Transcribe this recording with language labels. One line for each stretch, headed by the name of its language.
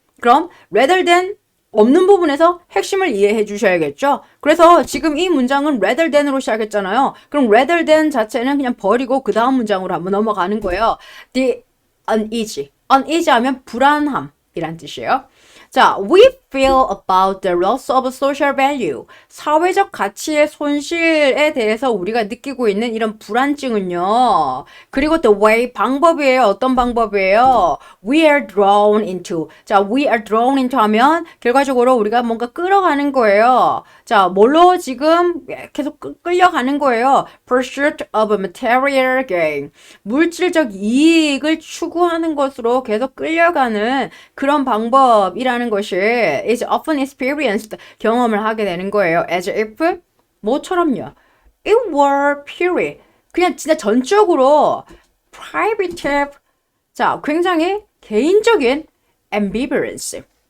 Korean: 그럼 rather than 없는 부분에서 핵심을 이해해 주셔야겠죠? 그래서 지금 이 문장은 rather than으로 시작했잖아요. 그럼 rather than 자체는 그냥 버리고 그 다음 문장으로 한번 넘어가는 거예요.
English: The uneasy.
Korean: uneasy 하면 불안함이란 뜻이에요.
English: 자, we feel about the loss of social value.
Korean: 사회적 가치의 손실에 대해서 우리가 느끼고 있는 이런 불안증은요. 그리고
English: the way,
Korean: 방법이에요. 어떤 방법이에요?
English: We are drawn into.
Korean: 자,
English: we are drawn into
Korean: 하면 결과적으로 우리가 뭔가 끌어가는 거예요. 자, 뭘로 지금 계속 끌려가는 거예요.
English: Pursuit of material gain.
Korean: 물질적 이익을 추구하는 것으로 계속 끌려가는 그런 방법이라는 것이
English: is often experienced.
Korean: 경험을 하게 되는 거예요.
English: As if
Korean: 뭐처럼요.
English: It were purely.
Korean: 그냥 진짜 전적으로 private. 자, 굉장히 개인적인 ambivalence.